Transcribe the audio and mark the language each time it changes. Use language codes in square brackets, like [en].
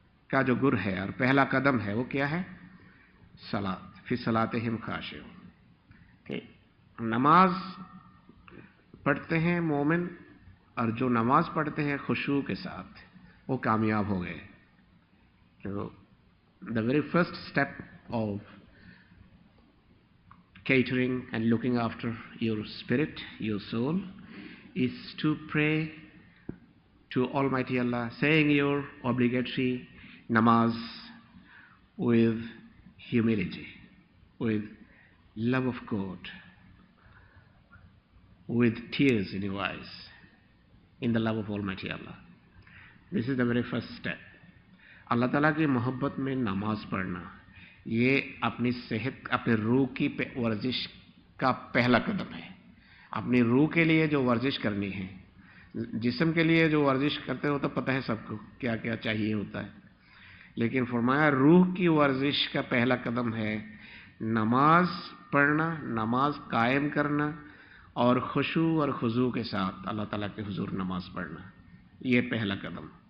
[ur] کا جو گر ہے اور پہلا قدم ہے وہ کیا ہے؟ صلاۃ، [ar] فی صلاتہم خاشعون، [ur] کہ نماز پڑھتے ہیں مومن، اور جو نماز پڑھتے ہیں خشوع کے ساتھ وہ کامیاب ہو گئے. [en] تو the very first step of catering and looking after your spirit, your soul, is to pray to Almighty Allah, saying your obligatory namaz with humility, with love of God, with tears in your eyes, in the love of Almighty Allah. This is the very first step. [ur] اللہ تعالیٰ کی محبت میں نماز پڑھنا یہ اپنی صحت، اپنے روح کی ورزش کا پہلا قدم ہے. اپنی روح کے لیے جو ورزش کرنی ہے، جسم کے لیے جو ورزش کرتے ہو تو پتہ ہے سب کو کیا کیا چاہیے ہوتا ہے، لیکن فرمایا روح کی ورزش کا پہلا قدم ہے نماز پڑھنا، نماز قائم کرنا، اور خشوع اور خضوع کے ساتھ اللہ تعالیٰ کے حضور نماز پڑھنا. یہ پہلا قدم.